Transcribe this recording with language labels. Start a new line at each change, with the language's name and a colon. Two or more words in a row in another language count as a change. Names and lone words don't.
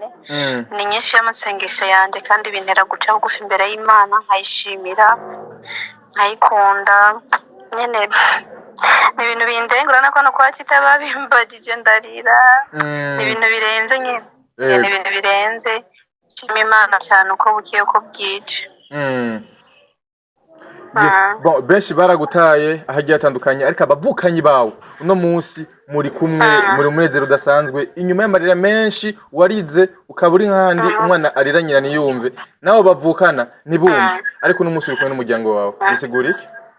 Rundi: Ni nyinshi y'amasengesho yanjye kandi bintera guca bugufi imbere y'Imana, nkayishimira, nkayikunda. Nyene ni ibintu bindengura nako no kwa kitaba bimbagije ndarira. Ni ibintu birenze nyine. Ni ibintu birenze. Shima Imana cyane uko bukiye uko bwica. Yes. Bon, benshi baragutaye ahagiye atandukanye ariko abavukanyi bawe uno munsi muri kumwe muri munezero udasanzwe inyuma y'amarira menshi warize ukaba uri nkandi umwana arira nyina niyumve nawe bavukana nibumve ariko uno munsi uri kumwe n'umuryango wawe bisigura iki?